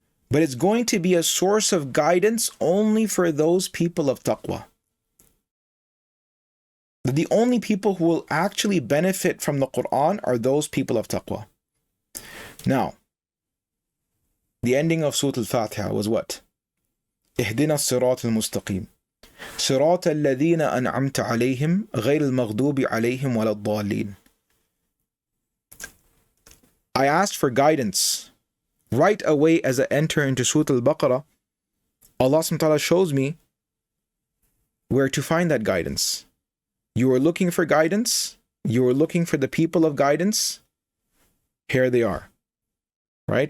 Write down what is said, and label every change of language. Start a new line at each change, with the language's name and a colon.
English: But it's going to be a source of guidance only for those people of taqwa. The only people who will actually benefit from the Qur'an are those people of taqwa. Now, the ending of Surah al-Fatihah was what?
Arabic: اهدنا الصراط المستقيم صراط الذين أنعمت عليهم غير المغضوب عليهم ولا الضالين.
English: I asked for guidance. Right away as I enter into Surah al-Baqarah, Allah subhanahu wa ta'ala shows me where to find that guidance. You were looking for guidance. You were looking for the people of guidance. Here they are. Right?